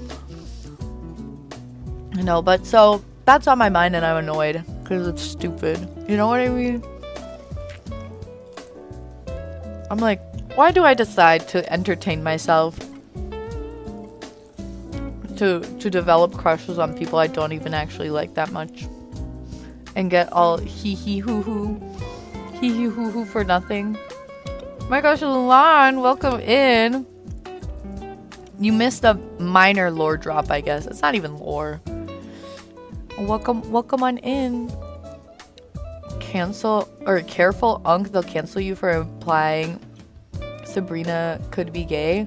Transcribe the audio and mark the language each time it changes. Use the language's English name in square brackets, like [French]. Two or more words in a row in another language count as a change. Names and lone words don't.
[English] You know, but so that's on my mind and I'm annoyed because it's stupid. You know what I mean? I'm like, why do I decide to entertain myself to develop crushes on people I don't even actually like that much and get all hee hee hoo hoo for nothing? My gosh, Luan, welcome in. You missed a minor lore drop, I guess. It's not even lore. Welcome on in. Careful, Unk, they'll cancel you for implying Sabrina could be gay.